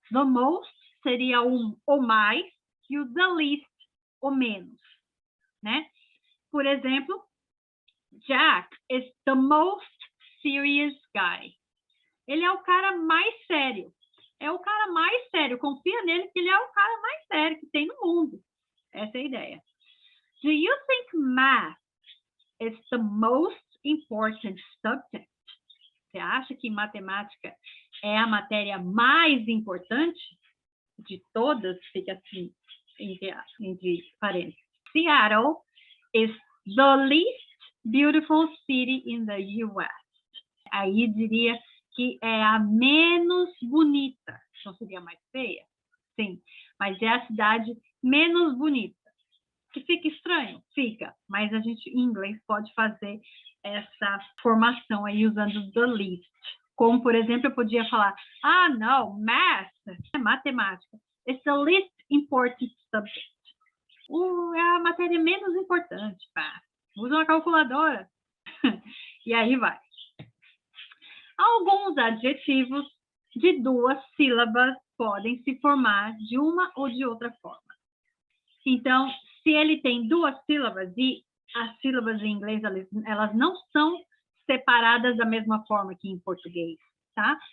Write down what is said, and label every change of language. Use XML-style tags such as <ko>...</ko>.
<pt>The most seria o mais e o the least, o menos, né? Por exemplo,</pt> <en>Jack is the most serious guy.</en> <pt>Ele é o cara mais sério. É o cara mais sério. Confia nele que ele é o cara mais sério que tem no mundo. Essa é a ideia.</pt> <en>Do you think math is the most important subject?</en> <pt>Você acha que matemática é a matéria mais importante de todas? Fica assim, entre parênteses.</pt> <en>Seattle is the least beautiful city in the U.S.</en> <pt>Aí diria que é a menos bonita. Não seria mais feia? Sim, mas é a cidade menos bonita. Que fica estranho? Fica, mas a gente em inglês pode fazer essa formação aí usando the least. Como, por exemplo, eu podia falar, não, math, é matemática.</pt> <en>It's the least important subject.</en> <pt>É a matéria menos importante, pá. Usa uma calculadora. E aí vai. Alguns adjetivos de duas sílabas podem se formar de uma ou de outra forma. Então, se ele tem duas sílabas e as sílabas em inglês, elas não são separadas da mesma forma que em português, tá?</pt>